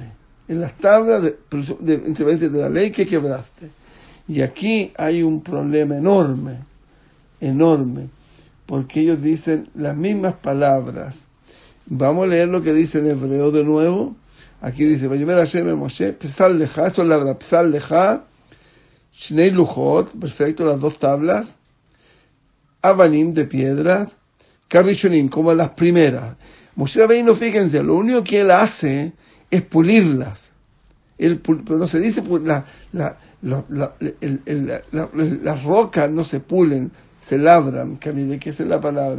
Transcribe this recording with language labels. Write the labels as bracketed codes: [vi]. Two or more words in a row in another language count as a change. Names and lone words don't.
[es] En las tablas de la ley que quebraste. Y aquí hay un problema enorme, porque ellos dicen las mismas palabras. Vamos a leer lo que dice en hebreo de nuevo. Aquí dice: [he] ויאמר השם אל משה פסל לך, [es] eso es la verdad, [he] פסל לך שני לוחות, [es] perfecto, las 2 tablas, avanim de piedras, karishonim, como las primeras. Moshe Rabbeinu, fíjense, lo único que él hace es pulirlas. Pero no se dice las rocas no se pulen, se labran, que esa es la palabra.